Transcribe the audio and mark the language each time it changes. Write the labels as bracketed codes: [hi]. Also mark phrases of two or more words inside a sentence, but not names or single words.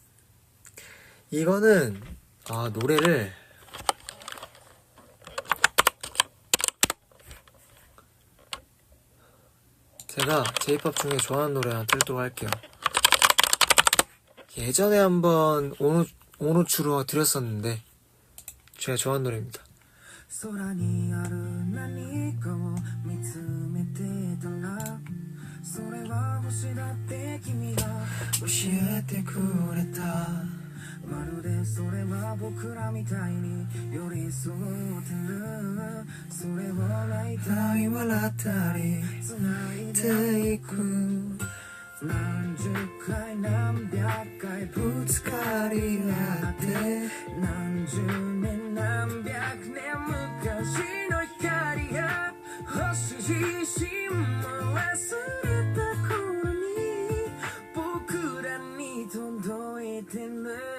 [ko] 이거는 노래를 제가 J-POP 중에 좋아하는 노래 하나 틀도록 할게요. 예전에 한번 오노추로 드렸었는데 제가 좋아하는 노래입니다. [ja] 空にある何かを見つめてたらそれは星だって君が教えてくれたまるでそれは僕らみたいに寄り添ってるそれを泣いたり笑ったり繋いでいく何十回何百回ぶつかり合って何十年何百年昔の光や星自身も忘れた頃に僕らに届いてる